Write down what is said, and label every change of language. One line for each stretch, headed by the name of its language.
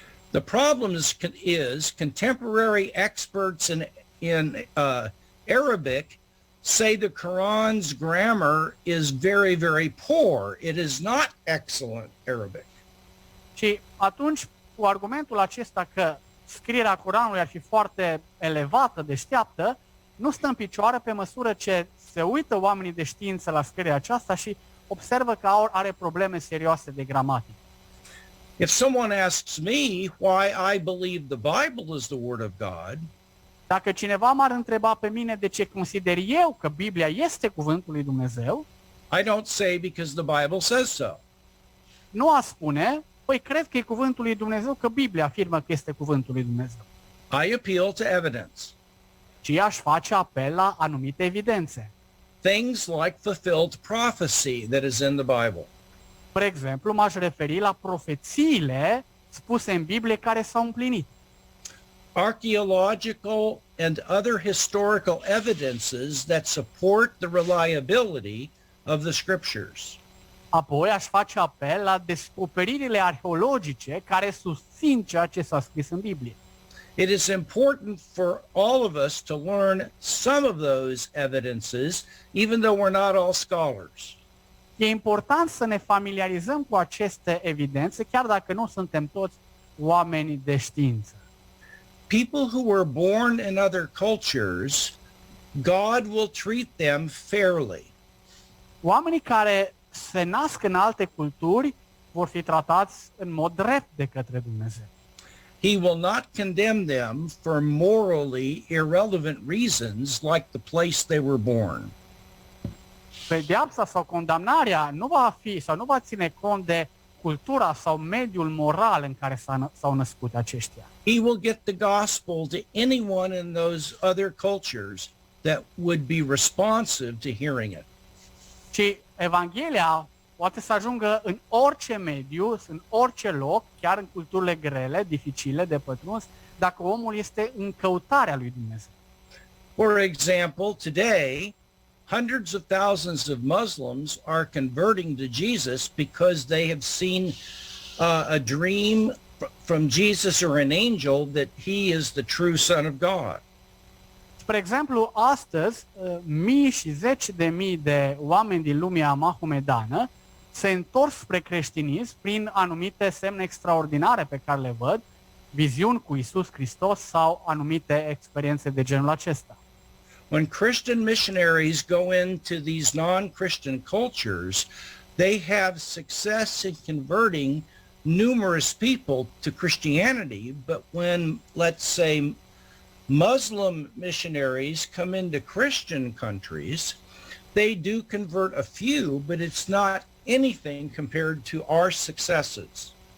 English: The problem is contemporary experts in Arabic say the Quran's grammar is very, very poor. It is not excellent Arabic.
Romanian: Și atunci, cu argumentul acesta că scrierea Coranului ar fi foarte elevată, deșteaptă, nu stă în picioare pe măsură ce se uită oamenii de știință la scrierea aceasta și observă că are probleme serioase de gramatică.
English: If someone asks me why I believe the Bible is the Word of God,
Romanian: Dacă cineva m-ar întreba pe mine de ce consider eu că Biblia este cuvântul lui Dumnezeu,
English: I don't say because the Bible says so.
Romanian: nu a spune, păi cred că e cuvântul lui Dumnezeu, că Biblia afirmă că este cuvântul lui Dumnezeu.
English: I appeal to evidence.
Romanian: Ci aș face apel la anumite evidențe.
English: Things like fulfilled prophecy that is in the Bible.
Romanian: Spre exemplu, m-aș referi la profețiile spuse în Biblie care s-au împlinit.
English: Archaeological and other historical evidences that support the reliability of the scriptures.
Romanian: Apoi aș face apel la descoperirile arheologice care susțin ceea ce s-a scris în Biblie.
English: It is important for all of us to learn some of those evidences, even though we're not all scholars.
Romanian: E important să ne familiarizăm cu aceste evidențe, chiar dacă nu suntem toți oameni de știință.
English: People who were born in other cultures, God will treat them fairly.
Romanian: Oamenii care se nasc în alte culturi vor fi tratați în mod drept de către Dumnezeu.
English: He will not condemn them for morally irrelevant reasons like the place they were born.
Romanian: Pedeapsa sau condamnarea nu va fi sau nu va ține cont de cultura sau mediul moral în care s-au născut aceștia.
English: He will get the gospel to anyone in those other cultures that would be responsive to hearing it.
Romanian: Și Evanghelia poate să ajungă în orice mediu, în orice loc, chiar în culturile grele, dificile de pătruns, dacă omul este în căutarea lui Dumnezeu.
English: For example, today, hundreds of thousands of Muslims are converting to Jesus because they have seen a dream from Jesus or an angel that he is the true Son of God.
Romanian: Spre exemplu, astăzi, mii și zeci de mii de oameni din lumea mahomedană se întorc spre creștinism prin anumite semne extraordinare pe care le văd, viziuni cu Iisus Hristos sau anumite experiențe de genul acesta.
English: When Christian missionaries go into these non-Christian cultures, they have success in converting numerous people to Christianity, but when, let's say, Muslim missionaries come into Christian countries, they do convert a few, but it's not anything compared to our successes.